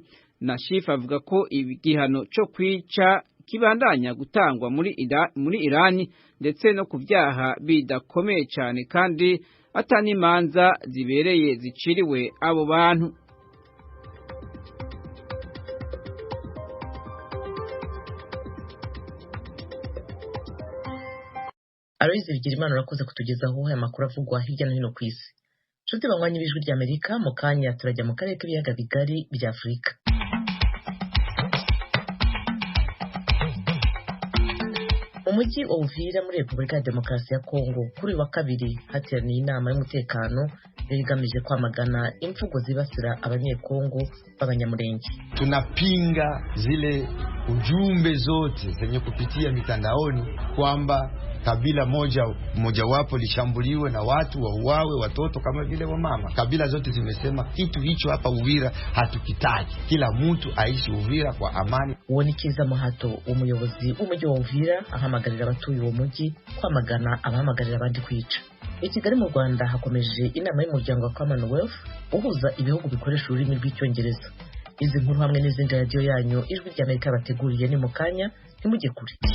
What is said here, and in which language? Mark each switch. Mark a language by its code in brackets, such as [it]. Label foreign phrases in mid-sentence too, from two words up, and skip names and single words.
[rn] Nashif avuga ko igihano cyo kwica kibandanya gutangwa muri Irani ndetse no kuvyaha bidakomeye cyane kandi atanimanza zibereye ziciriwe abo bantu. Aloyize Bigirimana urakoze kutugezaho aya makuru avugwa hirya no hino ku isi. Nshuti banywanyi b'Ijwi ry'Amerika, mu kanya turajya mu karere k'ibiyaga bigari bya Afurika. Mu mujyi wa Uvira muri Repubulika ya Demokarasi ya Kongo kuri wa kabiri hateraniye inama y'umutekano igamije kwamagana imvugo zibasira abanyekongo b'abanyamurenge. [sw] Tunapinga zile ujumbe zote zenye kupitia mitandaoni kwamba kabila mojawapo lishambuliwe na watu wauawe, watoto kama vile wamama. Kabila zote zimesema kitu hicho hapa Uvira hatukitaki. Kila mtu aishi Uvira kwa amani. [rn] Uwonikiza Muhato, umuyobozi w'umujyi wa Uvira, ahamagarira abatuye uwo mujyi kwamagana abahamagarira abandi kwica. I Kigali mu Rwanda hakomeje inama y'umuryango wa Commonwealth uhuza ibihugu bikoresha ururimi rw'icyongereza. Izi nkuru hamwe n'izindi radio yanyu Ijwi ry'Amerika bateguriye ni mu kanya, ntimujye kure.